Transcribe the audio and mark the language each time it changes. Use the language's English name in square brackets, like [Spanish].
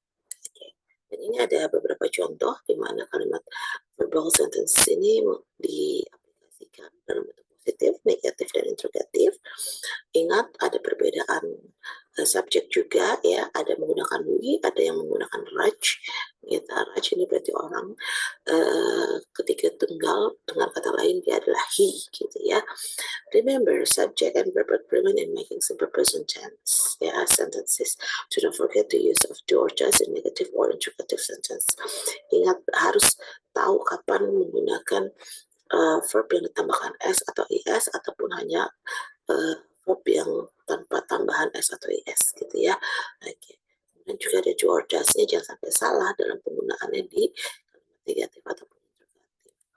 [Indonesian] Oke. Dan ini ada beberapa contoh di mana kalimat verbal sentence ini diaplikasikan dalam bentuk positif, negatif, dan interrogatif. Ingat ada perbedaan subjek juga ya, ada menggunakan we, ada yang menggunakan raj. Gitu. Raj ini berarti orang ketiga tunggal, dengan kata lain dia adalah he gitu ya. [English] Remember subject and verb agreement in making simple present tense ya sentences. Do not forget the use of do or does in negative or interrogative sentence. [Indonesian] Ingat harus tahu kapan menggunakan verb yang ditambahkan s atau is ataupun hanya verb yang tanpa tambahan s atau is gitu ya. Oke. Dan juga ada do or does-nya, jangan sampai salah dalam penggunaannya di kalimat negatif ataupun interrogatif.